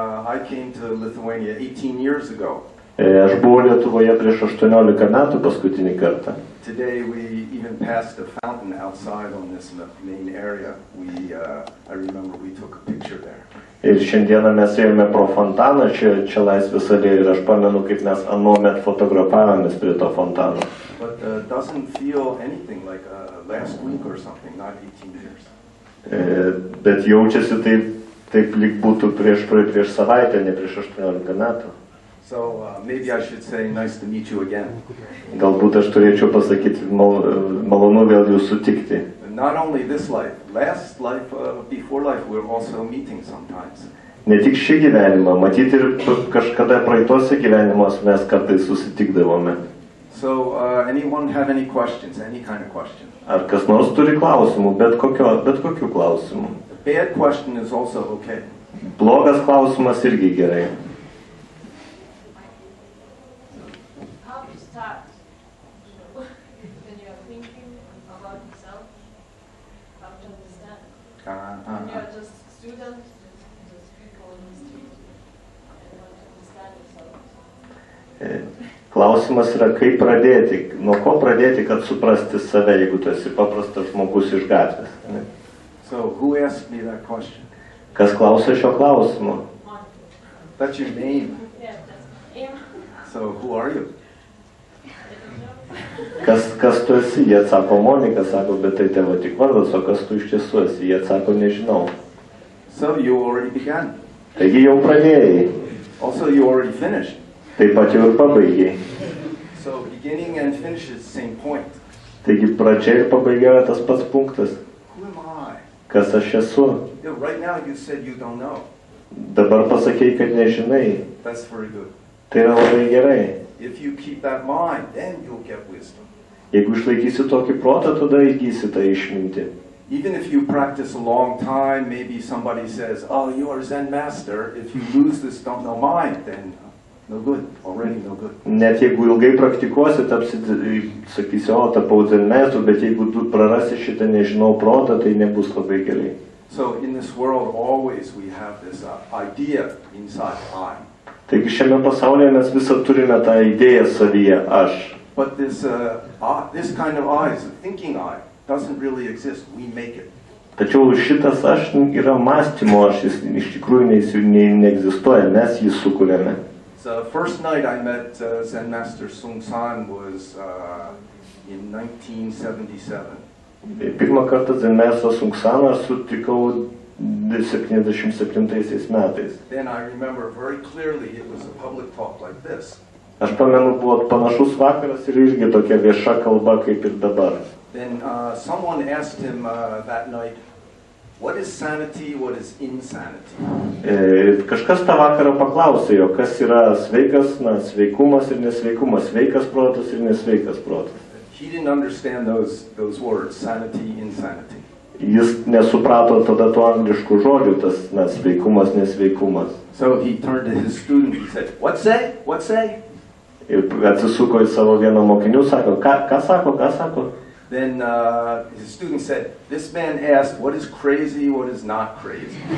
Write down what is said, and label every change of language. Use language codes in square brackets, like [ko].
[en] I came to Lithuania 18 years ago. [lt] Aš buvau Lietuvoje prieš 18 metų paskutinį kartą. [en] Today we even passed a fountain outside on this main area. I remember we took a picture there. [lt] Ir šiandieną mes ėjome pro fontaną čia Laisvės alėjoje ir aš pamenu, kaip mes anuomet fotografavomės prie to fontano. [en] But doesn't feel anything like last week or something, not 18 years. [lt] Bet jaučiasi taip lyg būtų prieš savaitę, ne prieš 18 metų. [en] So maybe I should say nice to meet you again. [lt] Galbūt aš turėčiau pasakyti malonu vėl jūs sutikti. [en] Not only this life, last life, before life, we're also meeting sometimes. [lt] Ne tik šį gyvenimą, matyti ir kažkada praeitose gyvenimuose mes kartais susitikdavome. [en] So anyone have any questions, any kind of question? [lt] Ar kas nors turi klausimų, bet kokių klausimų. [en] A bad question is also okay. [lt] Blogas klausimas irgi gerai. [en] How to start when you are thinking about yourself, how to understand. When you are just a student, just people in the street, and want to understand yourself. [lt] Klausimas yra, kaip pradėti, nuo ko pradėti, kad suprasti save, jeigu tu esi paprastas žmogus iš gatvės. Ne? [en] So who asked me that question? [lt] Kas klausia šio klausimo? [en] That's your name. Yeah, that's my name. So who are you? [lt] Kas tu esi? Jie atsako Monika, sako, bet tai tavo tik vardas, o kas tu iš tiesų esi? Jie atsako, nežinau. [en] So you already began. [lt] Taigi jau pradėjai. [en] Also you already finished. [lt] Taip pat jau ir pabaigiai. [en] So beginning and finish is the same point. [lt] Taigi pradžia ir pabaiga yra tas pats punktas. [en] Who am I? [lt] Kas aš esu? [en] Yeah, right now you said you don't know. [lt] Dabar pasakei, kad nežinai. [en] That's very good. [lt] Tai yra labai gerai. [en] If you keep that mind, then you'll get wisdom. [lt] Jeigu išlaikysi tokį protą, tada įgysi tą išmintį. [en] Even if you practice a long time, maybe somebody says, oh, you are Zen master. If you lose this don't know mind, then no good, already no good. [lt] Net jeigu ilgai praktikuosi, sakysi, o tapau Zen meistru, bet jeigu tu prarasi šitą nežinau protą, tai nebus labai gerai. [en] So in this world, always we have this idea inside I. [lt] Taigi šiame pasaulyje mes visą turime tą idėją savyje, aš. [en] But this kind of I, is a thinking I, doesn't really exist. We make it. [lt] Tačiau šitas aš yra mąstymo aš, jis iš tikrųjų neegzistuoja, mes jį sukuriame. [en] So first night I met Zen Master Sung San was in 1977. [lt] Pirmą kartą Zen Master Sung Saną sutikau 77 metais. [en] Then I remember very clearly it was a public talk like this. [lt] Aš pamenu, buvo panašus vakaras ir irgi tokia vieša kalba kaip ir dabar. [en] Then someone asked him that night, what is sanity, what is insanity? [lt] Kažkas tą vakarą paklausė jo, kas yra sveikas, sveikumas ir nesveikumas, sveikas protas ir nesveikas protas. [en] He didn't understand those words, sanity, insanity. [lt] Jis nesuprato tada tų angliškų žodžių, tas sveikumas, nesveikumas. [en] So he turned to his student, he said, what say? What say? [lt] Ir atsisuko į savo vieną mokinių, sako, ką sako? [en] Then his student said, this man asked, what is crazy, what is not crazy?